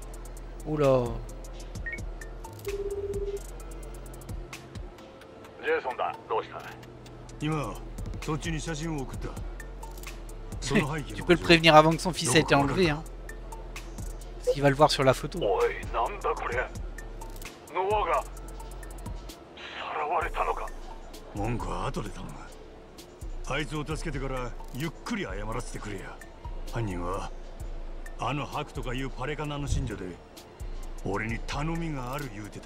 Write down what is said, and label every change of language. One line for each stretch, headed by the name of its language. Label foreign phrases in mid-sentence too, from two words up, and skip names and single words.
French: Oula. Tu peux le prévenir avant que son fils ait été enlevé, hein. Parce qu'il va le voir sur la photo.
Japanese: 文句は後で頼む。あいつを助けてからゆっくり謝らせてくれや。犯人はあのハクとかいうパレカナの信者で俺に頼みがある言うてた。